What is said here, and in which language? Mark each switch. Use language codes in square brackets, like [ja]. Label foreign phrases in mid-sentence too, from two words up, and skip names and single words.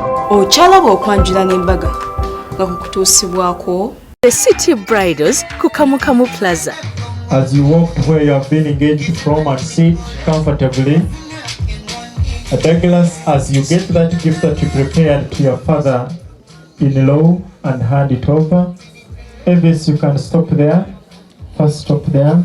[lg] Ochalaba okwanjula n'embaga nga kukutuusibwako The City Bridals ku Kamukamu Plaza. [en] As you walk to where you have been engaged from and sit comfortably, Douglas, as you get that gift that you prepared to your father-in-law and hand it over, Elvis, you can stop there. First stop there.